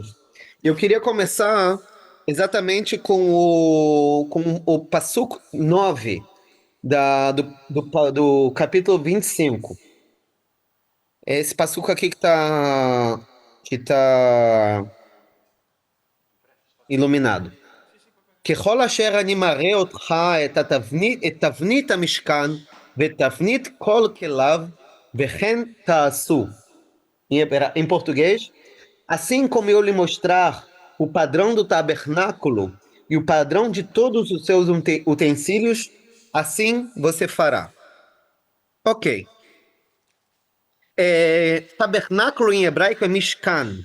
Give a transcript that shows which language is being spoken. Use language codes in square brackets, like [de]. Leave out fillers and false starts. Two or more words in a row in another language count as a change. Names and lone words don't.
[pt] Eu queria começar exatamente com o Passuco 9 do capítulo 25. É esse Passuco aqui que tá iluminado. [he] ככל אשר אני מראה אותך את תבנית המשכן ואת תבנית כל כליו, וכן תעשו. [pt] Em português, assim como eu lhe mostrar o padrão do tabernáculo e o padrão de todos os seus utensílios, assim você fará. Ok. Tabernáculo em hebraico é Mishkan.